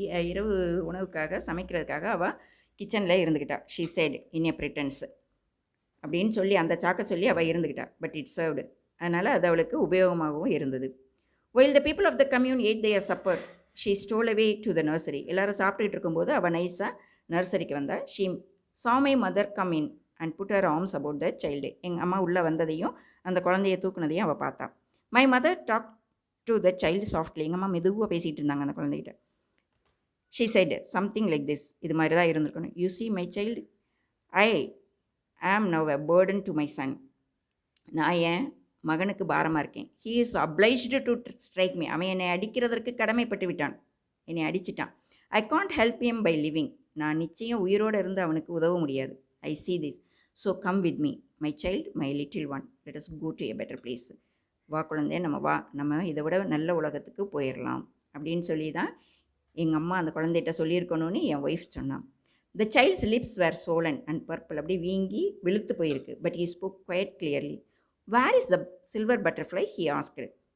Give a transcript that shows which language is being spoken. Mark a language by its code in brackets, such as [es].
[ta] இரவு உணவுக்காக சமைக்கிறதுக்காக அவள் கிச்சனில் இருந்துக்கிட்டா. [en] she sat in a pretence [ta] அப்படின்னு சொல்லி அந்த சாக்க சொல்லி அவள் இருந்துக்கிட்டா. [en] But it served. [ta] அதனால் அது அவளுக்கு உபயோகமாகவும் இருந்தது. [en] While the people of the commune ate their supper she stole away to the nursery. [ta] எல்லோரும் சாப்பிட்டுட்டு இருக்கும்போது அவள் நைஸாக நர்சரிக்கு வந்தாள். [en] She saw my mother come in and put her arms about the child. [ta] எங்கள் அம்மா உள்ளே வந்ததையும் அந்த குழந்தைய தூக்குனதையும் அவள் பார்த்தா. [en] My mother talk to the child softly. [ta] எங்கள் அம்மா மெதுவாக பேசிகிட்டு இருந்தாங்க அந்த குழந்தைகிட்ட. [en] She said something like this. [ta] இது மாதிரி தான் இருந்திருக்கணும். [en] You see my child, I am now a burden to my son. [ta] நான் என் மகனுக்கு பாரமாக இருக்கேன். [en] he is obliged to strike me. [ta] அவன் என்னை அடிக்கிறதற்கு கடமைப்பட்டு விட்டான். என்னை அடிச்சிட்டான். [en] I can't help him by living. [ta] நான் நிச்சயம் உயிரோடு இருந்து அவனுக்கு உதவ முடியாது. [en] I see this. So come with me, my child, my little one. Let us go to a better place. [ta] வா குழந்தை, நம்ம இதை விட நல்ல உலகத்துக்கு போயிடலாம் அப்படின்னு சொல்லி தான் எங்கள் அம்மா அந்த குழந்தைகிட்ட சொல்லியிருக்கணும்னு என் ஒய்ஃப் சொன்னான். [en] The child's lips were swollen and purple. [ta] அப்படி வீங்கி வெளுத்து போயிருக்கு. [en] But he spoke quite clearly. Where is the silver butterfly he asked.